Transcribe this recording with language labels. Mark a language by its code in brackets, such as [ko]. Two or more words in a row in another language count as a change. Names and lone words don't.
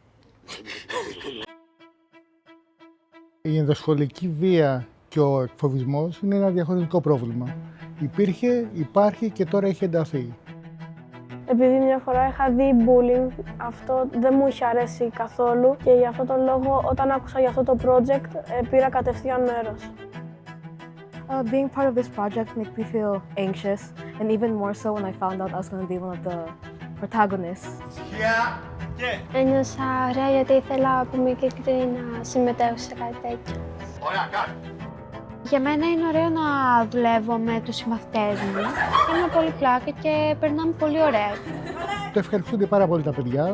[el] Η ενδοσχολική βία και ο εκφοβισμός είναι ένα διαχωριστικό πρόβλημα. Υπήρχε, υπάρχει και τώρα έχει ενταθεί. Επειδή μια φορά είχα δει bullying, αυτό δεν μου είχε αρέσει καθόλου και γι' αυτόν τον λόγο όταν άκουσα για αυτό το project πήρα κατευθείαν μέρος. [en] Being part of this project made me feel anxious, and even more so when I found out I was going to be one of the protagonists. [el] Ένιωσα ωραία γιατί ήθελα από μικρή να συμμετέχω σε κάτι τέτοιο. Ωραία, κάτω! Για μένα είναι ωραίο να δουλεύω με τους συμμαθητές μου. Κάνουμε πολύ πλάκα και περνάμε πολύ ωραία. Το ευχαριστούνται πάρα πολύ τα παιδιά.